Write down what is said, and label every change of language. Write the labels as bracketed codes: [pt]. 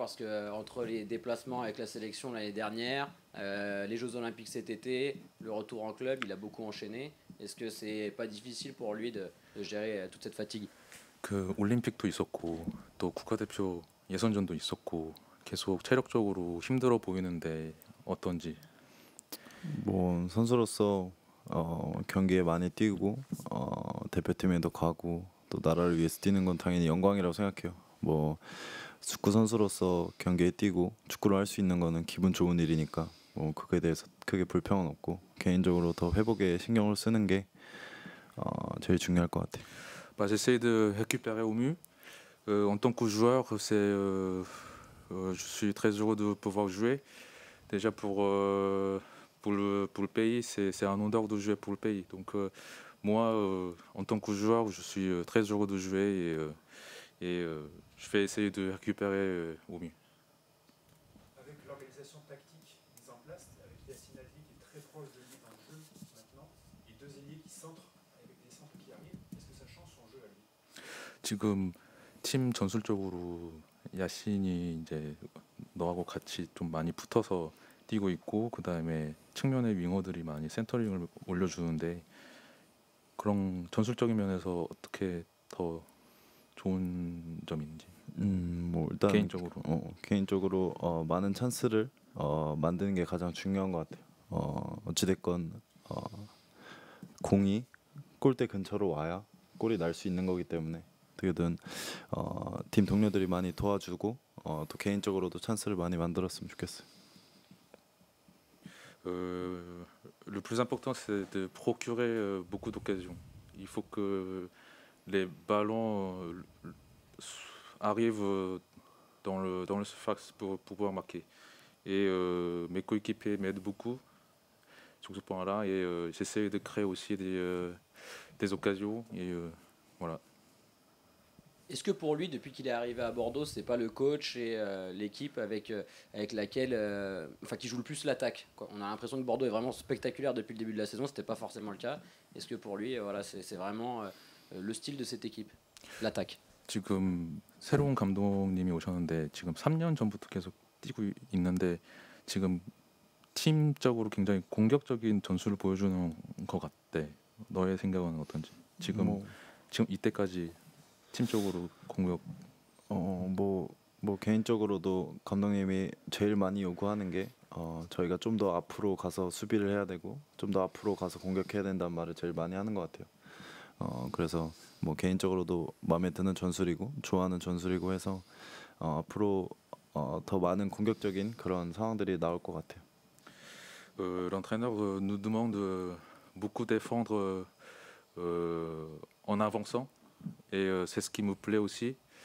[fr] Parce que entre les déplacements avec la sélection l'année dernière, les Jeux Olympiques cet été, le retour en club, il a beaucoup enchaîné. Est-ce que c'est pas difficile pour lui de gérer toute cette fatigue? [ko] 그 올림픽도 있었고 또 국가대표 예선전도 있었고 계속 체력적으로 힘들어 보이는데 어떤지. 뭐 선수로서 경기에 많이 뛰고 대표팀에도 가고 또 나라를 위해서 뛰는 건 당연히 영광이라고 생각해요. 뭐 축구 선수로서 경기에 뛰고 축구를 할 수 있는 거는 기분 좋은 일이니까 뭐 그거에 대해서 크게 불평은 없고 개인적으로 더 회복에 신경을 쓰는 게 제일 중요할 것 같아요. [fr] Bah, j'essaie de récupérer au mieux. En tant que joueur, je suis très heureux de pouvoir jouer. Déjà pour le pays, c'est un honneur de jouer pour le pays. Donc moi, en tant que joueur, je suis très heureux de jouer et je vais essayer de récupérer au mieux. Avec l'organisation tactique mise en place, avec Yacine Adli qui est très proche de lui dans le jeu maintenant, et deux ailiers qui centrent avec des centres qui arrivent, est-ce que ça change son jeu à lui? [ko] 지금 팀 전술적으로 야신이 이제 너하고 같이 좀 많이 붙어서 뛰고 있고 그 다음에 측면의 윙어들이 많이 센터링을 올려주는데 그런 전술적인 면에서 어떻게 더 좋은 점인지. 뭐 일단 개인적으로 많은 찬스를 만드는 게 가장 중요한 것 같아요. 어찌됐건 공이 골대 근처로 와야 골이 날 수 있는 거기 때문에 어떻게든 팀 동료들이 많이 도와주고 또 개인적으로도 찬스를 많이 만들었으면 좋겠어요. [fr] Le plus important, c'est de procurer beaucoup d'occasions. Il faut que les ballons arrivent dans le surface pour pouvoir marquer. Et mes coéquipiers m'aident beaucoup sur ce point-là. Et j'essaie de créer aussi des occasions. Et voilà. Est-ce que pour lui, depuis qu'il est arrivé à Bordeaux, c'est pas le coach et l'équipe avec laquelle, qui joue le plus l'attaque, quoi? On a l'impression que Bordeaux est vraiment spectaculaire depuis le début de la saison. C'était pas forcément le cas. Est-ce que pour lui, voilà, c'est vraiment le style de cette équipe, l'attaque? [ko] 지금 새로운 감독님이 오셨는데 지금 3년 전부터 계속 뛰고 있는데 지금 팀적으로 굉장히 공격적인 전술을 보여주는 것 같대. 너의 생각은 어떤지? 지금 이때까지 팀적으로 공격 뭐 개인적으로도 감독님이 제일 많이 요구하는 게 저희가 좀 더 앞으로 가서 수비를 해야 되고 좀 더 앞으로 가서 공격해야 된다는 말을 제일 많이 하는 것 같아요. 그래서 뭐 개인적으로도 마음에 드는 전술이고 좋아하는 전술이고 해서 앞으로 더 많은 공격적인 그런 상황들이 나올 것 같아요. [fr] L'entraîneur nous demande beaucoup défendre en avançant et c'est ce qui me plaît aussi.